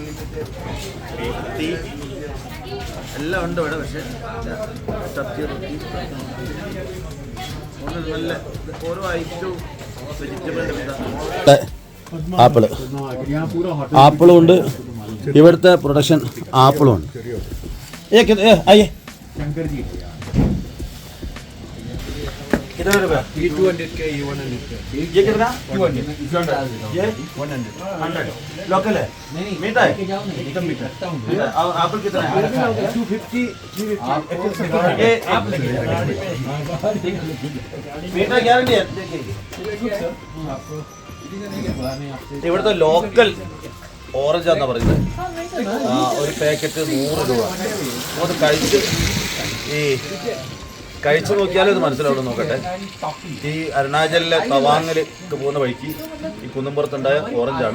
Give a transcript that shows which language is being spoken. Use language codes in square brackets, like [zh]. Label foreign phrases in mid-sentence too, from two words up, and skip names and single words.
[ml] റൊട്ടി എല്ലാം ഉണ്ട് ഇവിടെ, പക്ഷേ സബ്ജി റൊട്ടി നല്ല ഓരോ ഐറ്റവും വെജിറ്റബിൾ. ആപ്പിളും ഉണ്ട്, ഇവിടുത്തെ പ്രൊഡക്ഷൻ ആപ്പിളും ഉണ്ട്. [hi] कितना रुपया? ये 200 का, ये 100 का. ये कितना? 200. ये 100. लोकल है? नहीं मीठा है? एकदम मीठा. एप्पल कितना है? 250. ये मीठा गारंटी है. [ml] ഇവിടുത്തെ ലോക്കൽ ഓറഞ്ച് ആണെന്നാണ് പറയുന്നത്. ഒരു പാക്കറ്റ് 100 രൂപ. അത് കഴിച്ചു നോക്കിയാലും ഇത് മനസ്സിലാവും. നോക്കട്ടെ, ഈ അരുണാചലിലെ തവാങ്ങിലേക്ക് പോകുന്ന വഴിക്ക് ഈ കുന്നുംപുറത്തുണ്ടായ ഓറഞ്ചാണ്.